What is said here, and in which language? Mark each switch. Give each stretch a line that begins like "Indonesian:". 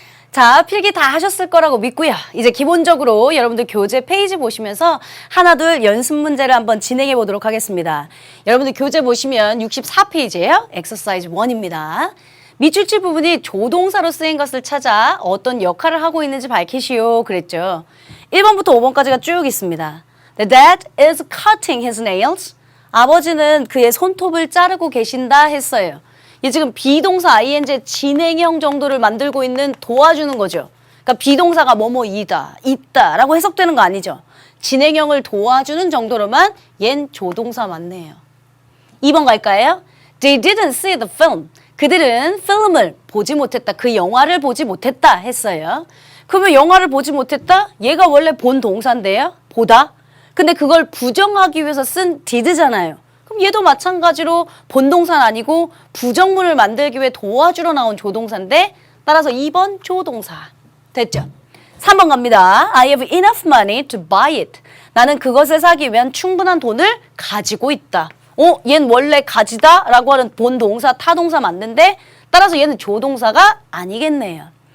Korean: 자, 필기 다 하셨을 거라고 믿고요. 이제 기본적으로 여러분들 교재 페이지 보시면서 하나 둘 연습 문제를 한번 진행해 보도록 하겠습니다. 여러분들 교재 보시면 64페이지예요. 엑서사이즈 1입니다. 밑줄치 부분이 조동사로 쓰인 것을 찾아 어떤 역할을 하고 있는지 밝히시오 그랬죠. 1번부터 5번까지가 쭉 있습니다.
English: The dad is cutting his nails.
Korean: 아버지는 그의 손톱을 자르고 계신다 했어요. 얘 지금 비동사 ing의 진행형 정도를 만들고 있는 도와주는 거죠. 그러니까 비동사가 뭐뭐이다, 있다라고 해석되는 거 아니죠. 진행형을 도와주는 정도로만 얜 조동사 맞네요. 2번 갈까요?
English: They didn't see the film.
Korean: 그들은 필름을 보지 못했다. 그 영화를 보지 못했다 했어요. 그러면 영화를 보지 못했다? 얘가 원래 본 동사인데요. 보다. 근데 그걸 부정하기 위해서 쓴 did잖아요. 그럼 얘도 마찬가지로 본동사는 아니고 부정문을 만들기 위해 도와주러 나온 조동사인데 따라서 2번 조동사. 됐죠? 3번 갑니다.
English: I have enough money to buy it.
Korean: 나는 그것을 사기 위한 충분한 돈을 가지고 있다. 얘는 원래 가지다 라고 하는 본동사, 타동사 맞는데 따라서 얘는 조동사가 아니겠네요.